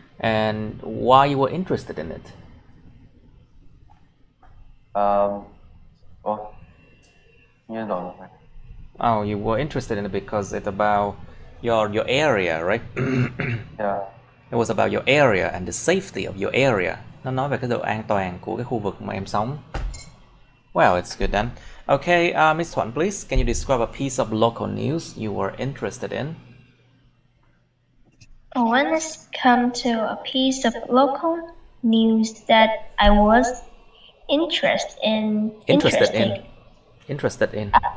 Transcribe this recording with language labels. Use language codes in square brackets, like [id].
[en] And why you were interested in it? Oh, you don't. Oh, you were interested in it because it's about your area, right? Yeah. It was about your area and the safety of your area. [vi] Nó nói về cái độ an toàn của cái khu vực mà em sống. [en] Well, it's good then. Okay, Miss Thuận, please, can you describe a piece of local news you were interested in? When it's come to a piece of local news that I was interested in.